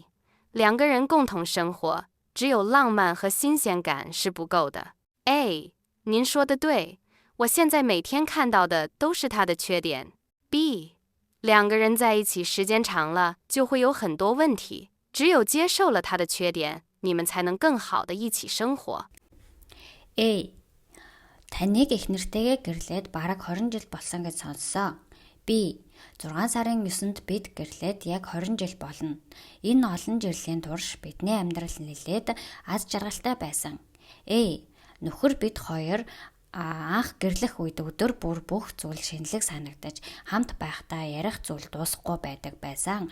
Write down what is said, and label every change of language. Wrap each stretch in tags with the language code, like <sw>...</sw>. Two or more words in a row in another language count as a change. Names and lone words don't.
<zh>2 个人共同生活，只有浪漫和新鲜感是不够的。 A. 您说的对，我现在每天看到的都是他的缺点。 B. 2个人在一起时间长了，就会有很多问题，只有接受了他的缺点，你们才能更好的一起生活。 A.</zh> <mn>Таныг их нэртэйгээ гэрлээд бараг 20 жил болсон гэж сонссон. B. 6 сарын 9-нд бид гэрлээд яг 20 жил болно. Энэ олон жилийн турш бидний амьдрал нэлээд аз жаргалтай байсан. A. Нөхөр бид хоёр анх гэрлэх үед өдөр бүр бүх зүйл шинэлэг санагдаж хамт байхдаа ярих зүйл дуусахгүй байдаг байсан.</mn>